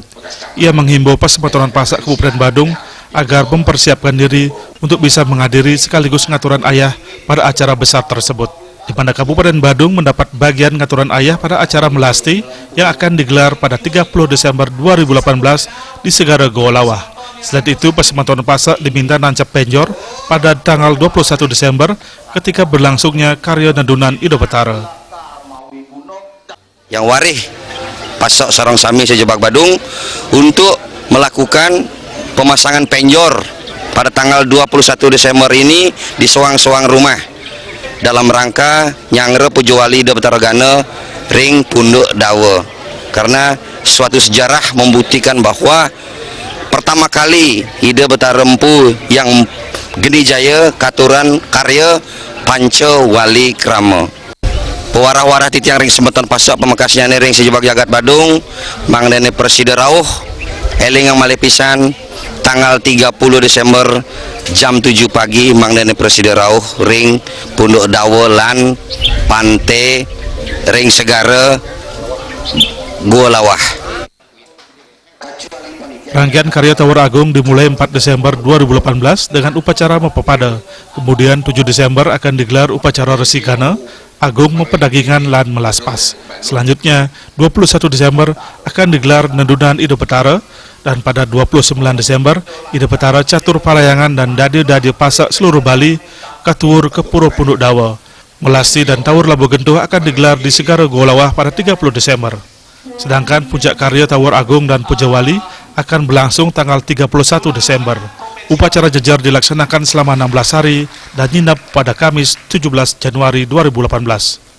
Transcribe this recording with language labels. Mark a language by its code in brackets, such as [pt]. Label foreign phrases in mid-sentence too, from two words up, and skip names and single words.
[id] Ia menghimbau Pasematonan Pasek Kabupaten Badung agar mempersiapkan diri untuk bisa menghadiri sekaligus [ban] ngaturan ayah [id] pada acara besar tersebut, di mana Kabupaten Badung mendapat bagian [ban] ngaturan ayah [id] pada acara melasti yang akan digelar pada 30 Desember 2018 di Segara Golawah. Selain itu, Pasematonan Pasek diminta [ban] nancap penjor [id] pada tanggal 21 Desember ketika berlangsungnya karya Nadunan Ida Betara. Yang warih Pasek Sarang Sami Sejebak Badung untuk melakukan pemasangan penjor pada tanggal 21 Desember ini di soang-soang rumah dalam rangka nyangre Puja Wali Ida Betara Gana ring Punduk Dawa, karena suatu sejarah membuktikan bahwa pertama kali Ida Betara Empu yang geni jaya katuran karya Panca Walikrama. [ban] Pewarah-warah titiang ring Semeton Pasek pemekasnya ring Sejebak Jagat Badung mangdene Presiden Rauh eling yang malepisan [id] tanggal 30 Desember jam 7 pagi [ban] mangdene Presiden Rauh ring Punduk Dawa lan Pante ring Segara Golawah. [id] Rangkaian karya Tawur Agung dimulai 4 Desember 2018 dengan upacara Mepepada. Kemudian 7 Desember akan digelar upacara Resi Gana Agung Mempedagingan lan Melaspas. Selanjutnya 21 Desember akan digelar Nadunan Ida Betara, dan pada 29 Desember Ida Betara Catur Parihyangan dan Dadi Pasek seluruh Bali katuur ke Pura Punduk Dawa. Melasti dan Tawur Labu Gentuh akan digelar di Segara Golawah pada 30 Desember. Sedangkan puncak karya Tawur Agung dan Puja Wali akan berlangsung tanggal 31 Desember. Upacara jejar dilaksanakan selama 16 hari dan nginap pada Kamis 17 Januari 2018.